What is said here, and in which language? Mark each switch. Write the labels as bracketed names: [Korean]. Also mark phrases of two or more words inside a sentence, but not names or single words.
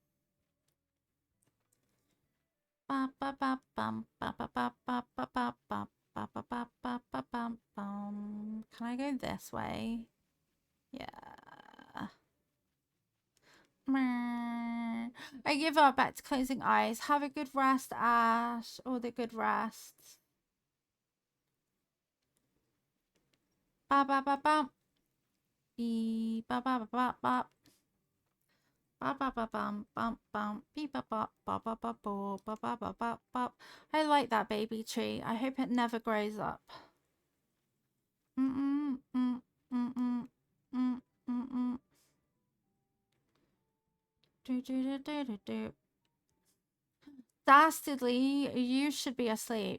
[English] Can I go this way? Yeah. I give up. Back to closing eyes. Have a good rest, Ash. All the good rest. Ba ba ba ba. Beep ba ba ba ba ba. Ba ba ba bum bum bum. Beep ba ba ba ba ba ba ba ba ba ba ba. I like that baby tree. I hope it never grows up. Mm mm mm mm mm mm mm. Do do do do do do. Dastardly, you should be asleep.